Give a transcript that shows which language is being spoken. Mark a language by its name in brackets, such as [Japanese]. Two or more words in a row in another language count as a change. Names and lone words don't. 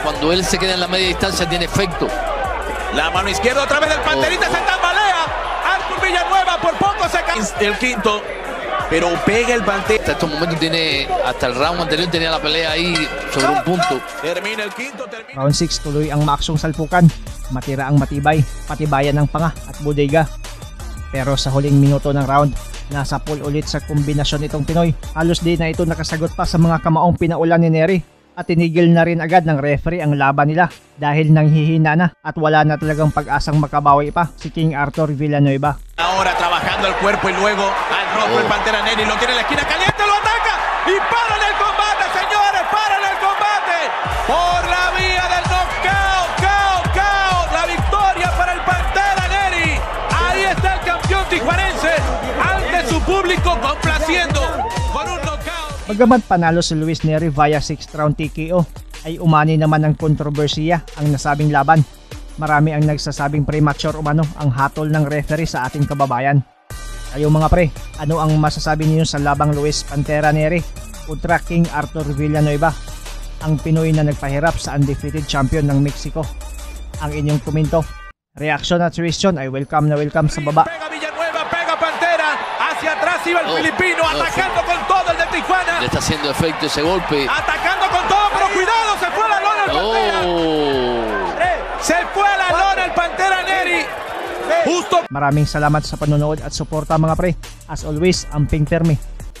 [Spanish] Cuando él se queda en la media distancia tiene efecto. La mano izquierda otra vez del Panterita. Se tambalea. Artur Villanueva por poco se cae. El quinto. Pero pega el Pantera. Hasta estos momentos hasta el round anterior tenía la pelea ahí sobre un punto. Termina el quinto. [Filipino] Round 6, tuloy ang maaksong salpukan. Matira ang matibay, patibayan ng panga at bodega. Pero sa huling minuto ng round, nasa pool ulit sa kombinasyon itong Pinoy. Halos di na ito nakasagot pa sa mga kamaong pinaulan ni Neri. At tinigil na rin agad ng referee ang laban nila dahil nanghihina na at wala na talagang pag-asang makabawi pa si King Artur Villanueva. [Spanish] Ahora trabajando el cuerpo y luego al rojo el Pantera Neri lo tiene en la esquina caliente, lo ataca y paran el combate, señores, paran el combate por la vía del knockout, KO, la victoria para el Pantera Neri. Ahí está el campeón tijuanense ante su público complaciendo con un knockout. [Filipino] Bagamat panalo si Luis Neri via 6th round TKO, ay umani naman ng kontrobersiya ang nasabing laban. Marami ang nagsasabing premature umano ang hatol ng referee sa ating kababayan. Kayo mga pre, ano ang masasabi niyo sa labang Luis Pantera Neri kontra King Artur Villanueva, ang Pinoy na nagpahirap sa [English] undefeated champion [Filipino] ng Mexico? Ang inyong komento, reaction at suggestion ay welcome na welcome sa baba. [Spanish] Pega Villanueva, pega Pantera, hacia atrás iba el filipino, atacando con todo el de Tijuana. Le está haciendo efecto ese golpe. Atacando con todo, pero cuidado, se fue a la lona el Pantera. Se fue a la lona el Pantera Neri. Justo. [Filipino] Maraming salamat sa panonood at suporta mga pre. [English] As always, [Cebuano] amping permi.